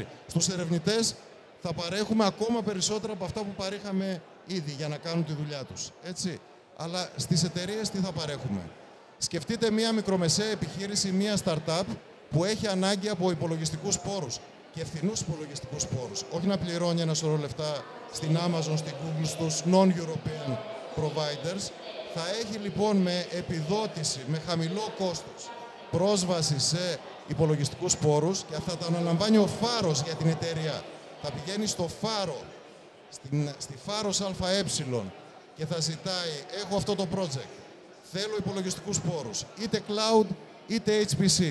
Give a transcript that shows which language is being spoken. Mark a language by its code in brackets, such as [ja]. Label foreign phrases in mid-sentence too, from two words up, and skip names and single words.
[el] Στους ερευνητές θα παρέχουμε ακόμα περισσότερα από αυτά που παρήχαμε ήδη για να κάνουν τη δουλειά τους. Έτσι. Αλλά στις εταιρείες τι θα παρέχουμε. Σκεφτείτε μία μικρομεσαία επιχείρηση, μία startup που έχει ανάγκη από υπολογιστικούς πόρους και ευθυνούς υπολογιστικούς πόρους. Όχι να πληρώνει ένα σωρό λεφτά στην Amazon, στην Google, στους [en] non-European providers. [el] Θα έχει λοιπόν με επιδότηση, με χαμηλό κόστος, πρόσβαση σε υπολογιστικούς πόρους και θα τα αναλαμβάνει ο Φάρος για την εταιρεία. Θα πηγαίνει στο Φάρο, στη Φάρος ΑΕ και θα ζητάει, έχω αυτό το project, θέλω υπολογιστικούς πόρους, είτε cloud είτε HPC.